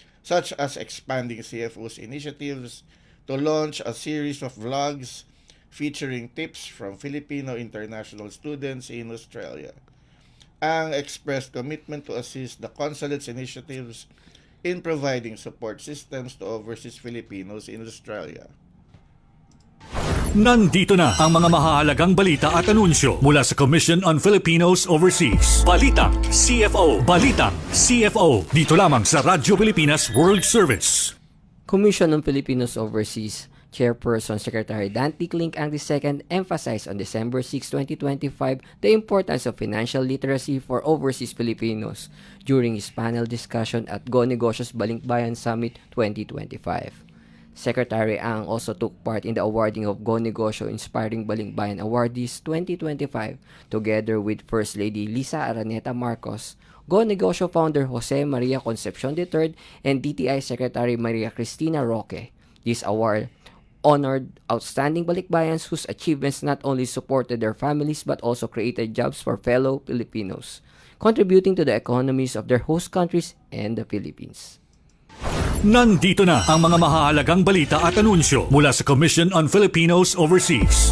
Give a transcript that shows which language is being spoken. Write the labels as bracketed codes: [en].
[en] such as expanding CFO's initiatives to launch a series of vlogs featuring tips from Filipino international students in Australia. Ang expressed commitment to assist the consulate's initiatives in providing support systems to overseas Filipinos in Australia. [tl] Nandito na ang mga mahahalagang balita at anunsyo mula sa Commission on Filipinos Overseas. Balitang CFO. Balitang CFO. Dito lamang sa Radyo Pilipinas World Service. [en] Commission on Filipinos Overseas Chairperson Secretary Dante Clink ang II emphasized on December 6, 2025 the importance of financial literacy for overseas Filipinos during his panel discussion at Go Negosyo's Balikbayan Summit 2025. Secretary Ang also took part in the awarding of Go Negosyo Inspiring Balikbayan Awardees 2025 together with First Lady Lisa Araneta Marcos, Go Negosyo founder Jose Maria Concepcion III, and DTI Secretary Maria Cristina Roque. This award honored outstanding balikbayans whose achievements not only supported their families but also created jobs for fellow Filipinos, contributing to the economies of their host countries and the Philippines. [tl] Nandito na ang mga mahahalagang balita at anunsyo mula sa Commission on Filipinos Overseas.